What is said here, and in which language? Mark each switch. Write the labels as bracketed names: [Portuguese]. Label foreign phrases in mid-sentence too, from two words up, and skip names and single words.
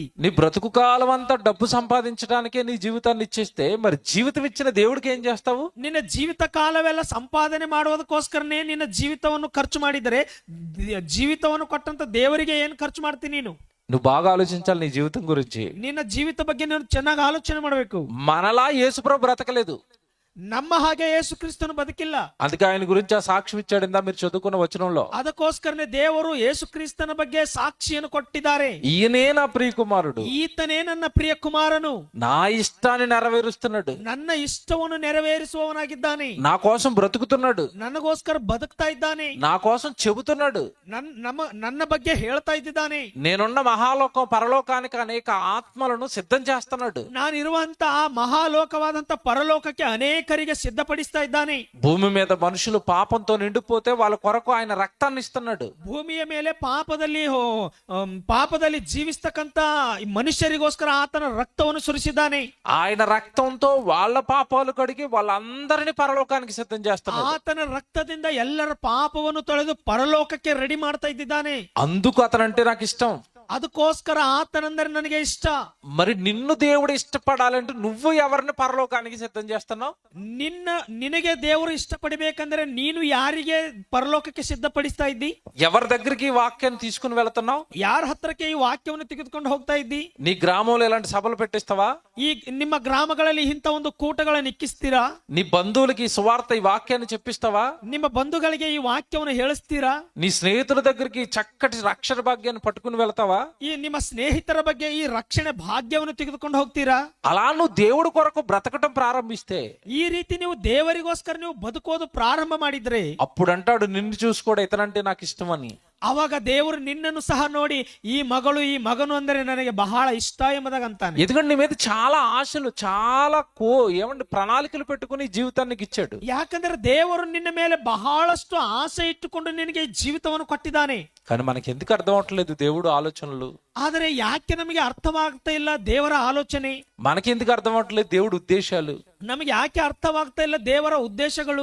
[Telugu] నీ బ్రతుకు కాలం అంతా డబ్బు సంపాదించడానికే నీ జీవితాన్ని ఇచ్చేస్తే మరి జీవితం ఇచ్చిన దేవుడికి ఏం చేస్తావు? [Kannada] ನಿನ್ನ ಜೀವಿತ ಕಾಲವೆಲ್ಲ ಸಂಪಾದನೆ ಮಾಡುವುದಕ್ಕೋಸ್ಕರನೇ ನಿನ್ನ ಜೀವಿತವನ್ನು ಖರ್ಚು ಮಾಡಿದರೆ ಜೀವಿತವನ್ನು ಕೊಟ್ಟಂತ ದೇವರಿಗೆ ಏನ್ ಖರ್ಚು ಮಾಡ್ತೀನಿ ನೀನು? [Telugu] నువ్వు బాగా ఆలోచించాలి నీ జీవితం గురించి. [Kannada] ನಿನ್ನ ಜೀವಿತ ಬಗ್ಗೆ ನೀನು ಚೆನ್ನಾಗಿ ಆಲೋಚನೆ ಮಾಡಬೇಕು. [Telugu] మనలా యేసుప్రభు బ్రతకలేదు, [Kannada] ನಮ್ಮ ಹಾಗೆ ಯೇಸು ಕ್ರಿಸ್ತನು ಬದುಕಿಲ್ಲ. [Telugu] అందుకే ఆయన గురించి ఆ సాక్ష్యం ఇచ్చాడు ఇందా మీరు చదువుకున్న వచనంలో. [Kannada] ಅದಕ್ಕೋಸ್ಕರನೇ ದೇವರು ಯೇಸು ಕ್ರಿಸ್ತನ ಬಗ್ಗೆ ಸಾಕ್ಷಿಯನ್ನು ಕೊಟ್ಟಿದ್ದಾರೆ. [Telugu] ఈయనే నా ప్రియ కుమారుడు, [Kannada] ಈತನೇ ನನ್ನ ಪ್ರಿಯ ಕುಮಾರನು, [Telugu] నా ఇష్టాన్ని నెరవేరుస్తున్నాడు, [Kannada] ನನ್ನ ಇಷ್ಟವನ್ನು ನೆರವೇರಿಸುವವನಾಗಿದ್ದಾನೆ, [Telugu] నా కోసం బ్రతుకుతున్నాడు, [Kannada] ನನಗೋಸ್ಕರ ಬದುಕ್ತಾ ಇದ್ದಾನೆ, [Telugu] నా కోసం చెబుతున్నాడు, [Kannada] ನನ್ನ ಬಗ್ಗೆ ಹೇಳ್ತಾ ಇದ್ದಾನೆ. [Telugu] నేనున్న మహాలోకం పరలోకానికి అనేక ఆత్మలను సిద్ధం చేస్తున్నాడు. [Kannada] ನಾನಿರುವಂತ ಆ ಮಹಾಲೋಕವಾದಂತ ಪರಲೋಕಕ್ಕೆ ಅನೇಕರಿಗೆ ಸಿದ್ಧಪಡಿಸ್ತಾ ಇದ್ದಾನೆ. [Telugu] భూమి మీద మనుషులు పాపంతో నిండిపోతే వాళ్ళ కొరకు ఆయన రక్తాన్ని ఇస్తున్నాడు. [Kannada] ಭೂಮಿಯ ಮೇಲೆ ಪಾಪದಲ್ಲಿ ಜೀವಿಸ್ತಕ್ಕಂತ ಮನುಷ್ಯರಿಗೋಸ್ಕರ ಆತನ ರಕ್ತವನ್ನು ಸುರಿಸಿದ್ದಾನೆ. [Telugu] ఆయన రక్తంతో వాళ్ళ పాపాలు కడిగి వాళ్ళందరినీ పరలోకానికి సిద్ధం చేస్తున్నాడు. [Kannada] ಆತನ ರಕ್ತದಿಂದ ಎಲ್ಲರ ಪಾಪವನ್ನು ತೊಳೆದು ಪರಲೋಕಕ್ಕೆ ರೆಡಿ ಮಾಡ್ತಾ ಇದ್ದಾನೆ. [Telugu] అందుకు అతనంటే నాకు ఇష్టం. [Kannada] ಅದಕ್ಕೋಸ್ಕರ ಆತನಂದರೆ ನನಗೆ ಇಷ್ಟ. [Telugu] మరి నిన్ను దేవుడు ఇష్టపడాలంటే నువ్వు ఎవరిని పరలోకానికి సిద్ధం చేస్తున్నావు? [Kannada] ನಿನಗೆ ದೇವರು ಇಷ್ಟಪಡಬೇಕಂದ್ರೆ ನೀನು ಯಾರಿಗೆ ಪರಲೋಕಕ್ಕೆ ಸಿದ್ಧಪಡಿಸ್ತಾ ಇದ್ದಿ? [Telugu] ఎవరి దగ్గరికి ఈ వాక్యాన్ని తీసుకుని వెళ్తున్నావు? [Kannada] ಯಾರ ಹತ್ರಕ್ಕೆ ಈ ವಾಕ್ಯವನ್ನು ತೆಗೆದುಕೊಂಡು ಹೋಗ್ತಾ ಇದ್ದಿ? [Telugu] నీ గ్రామంలో ఇలాంటి సభలు పెట్టిస్తావా? [Kannada] ಈ ನಿಮ್ಮ ಗ್ರಾಮಗಳಲ್ಲಿ ಇಂಥ ಒಂದು ಕೂಟಗಳನ್ನು ಇಕ್ಕಿಸ್ತೀರಾ? [Telugu] నీ బంధువులకి ఈ సువార్త ఈ వాక్యాన్ని చెప్పిస్తావా? [Kannada] ನಿಮ್ಮ ಬಂಧುಗಳಿಗೆ ಈ ವಾಕ್ಯವನ್ನು ಹೇಳಿಸ್ತೀರಾ? [Telugu] నీ స్నేహితుల దగ్గరికి చక్కటి రక్షణ భాగ్యాన్ని పట్టుకుని వెళ్తావా? [Kannada] ಈ ನಿಮ್ಮ ಸ್ನೇಹಿತರ ಬಗ್ಗೆ ಈ ರಕ್ಷಣೆ ಭಾಗ್ಯವನ್ನು ತೆಗೆದುಕೊಂಡು ಹೋಗ್ತೀರಾ? [Telugu] అలా నువ్వు దేవుడి కొరకు బ్రతకటం ప్రారంభిస్తే, [Kannada] ಈ ರೀತಿ ನೀವು ದೇವರಿಗೋಸ್ಕರ ನೀವು ಬದುಕೋದು ಪ್ರಾರಂಭ ಮಾಡಿದ್ರೆ, [Telugu] అప్పుడు అంటాడు నిన్ను చూసి కూడా ఇతనంటే నాకు ఇష్టం అని. [Kannada] ಅವಾಗ ದೇವರು ನಿನ್ನನ್ನು ಸಹ ನೋಡಿ ಈ ಮಗಳು ಈ ಮಗನು ಅಂದರೆ ನನಗೆ ಬಹಳ ಇಷ್ಟ ಎಂಬುದಾಗ ಅಂತಾನೆ. [Telugu] ఎందుకంటే నీ మీద చాలా ఆశలు, చాలా ఏమంటే ప్రణాళికలు పెట్టుకుని జీవితాన్ని ఇచ్చాడు. [Kannada] ಯಾಕಂದ್ರೆ ದೇವರು ನಿನ್ನ ಮೇಲೆ ಬಹಳಷ್ಟು ಆಸೆ ಇಟ್ಟುಕೊಂಡು ನಿನಗೆ ಈ ಜೀವಿತವನ್ನು ಕೊಟ್ಟಿದ್ದಾನೆ. [Telugu] కానీ మనకి ఎందుకు అర్థం అవట్లేదు దేవుడు ఆలోచనలు? [Kannada] ಆದರೆ ಯಾಕೆ ನಮಗೆ ಅರ್ಥವಾಗ್ತಾ ಇಲ್ಲ ದೇವರ ಆಲೋಚನೆ? [Telugu] మనకి ఎందుకు అర్థం అవట్లేదు దేవుడు ఉద్దేశాలు? [Kannada] ನಮಗೆ ಯಾಕೆ ಅರ್ಥವಾಗ್ತಾ ಇಲ್ಲ ದೇವರ ಉದ್ದೇಶಗಳು?